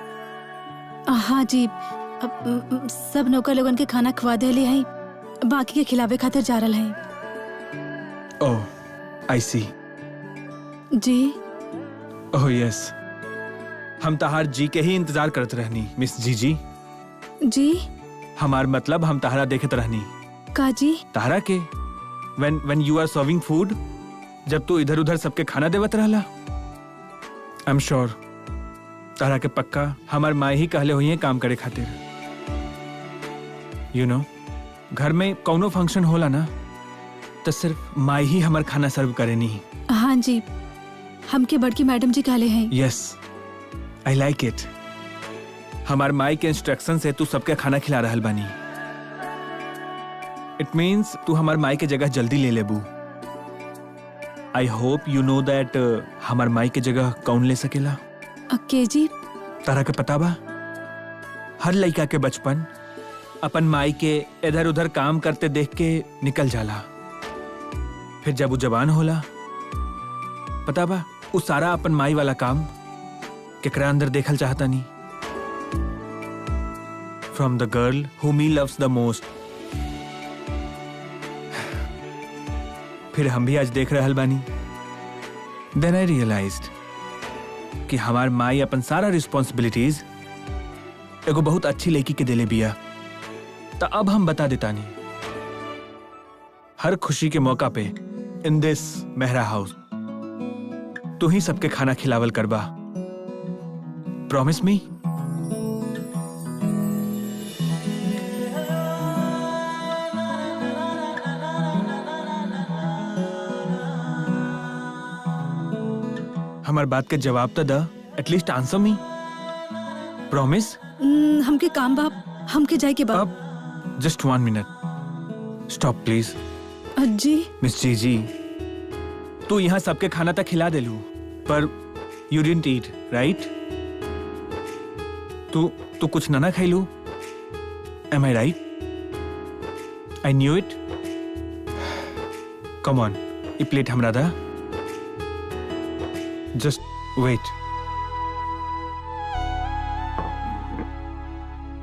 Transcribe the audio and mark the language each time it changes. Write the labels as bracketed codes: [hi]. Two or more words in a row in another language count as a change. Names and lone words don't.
[bho] हाँ जी, अब सब नौकर लोगन के खाना खवा देले हैं, बाकी के खिलावे खातिर जा रहा है। [en] Oh, I see. [bho] जी। [en] Oh yes, [bho] हम तहार जी के ही इंतजार करत रहनी मिस जी। जी हमार मतलब हम तहरा देखत रहनी। का जी? तहरा के [en] when you are serving food, [bho] जब तू इधर उधर सबके खाना देवत रहला। [en] I am sure [bho] तहरा के पक्का हमार माँ ही कहले हुई है काम करे खातिर। [en] You know, [bho] घर में कौनो फंक्शन होला ना तो सिर्फ माँ ही हमार खाना सर्व करे नहीं। हाँ जी, हमके बड़की मैडम जी कहले हैं। [en] Yes, I like it. [bho] हमार माई के इंस्ट्रक्शन से तू सबके खाना खिला रहल बानी। [en] It means [bho] तू हमार माई के जगह जल्दी ले लेबू। [en] I hope you know that [bho] हमार माई के जगह कौन ले सकेला। अक्के जी, तारा के पता बा, हर लड़का के बचपन अपन माई के इधर उधर काम करते देख के निकल जाला। फिर जब वो जवान होला, पता बा वो सारा अपन माई वाला काम केकरा अंदर देखल चाहता नहीं। [en] From the girl whom he loves the most। [bho] फिर हम भी आज देख रहल बानी। [en] Then I realized [bho] कि हमार माई अपन सारा रिस्पॉन्सिबिलिटीज एगो बहुत अच्छी लड़की के दिले बिया। तो अब हम बता देता नहीं, हर खुशी के मौका पे [en] in this [bho] मेहरा हाउस तू ही सबके खाना खिलावल करबा। [en] Promise me? [bho] हमार बात के जवाब तो द, [en] at least answer me. [bho] प्रॉमिस? हमके काम बाप, हमके जाए के बाप। अब [en] just 1 minute, stop please. [bho] जी। मिस जी, तू यहाँ सबके खाना तक खिला दे लू, पर [en] you didn't eat, right? [bho] तू कुछ ना खाई लू, [en] Am I right? I knew it. Come on, [bho] ये प्लेट हमरा दा। [en] Just wait.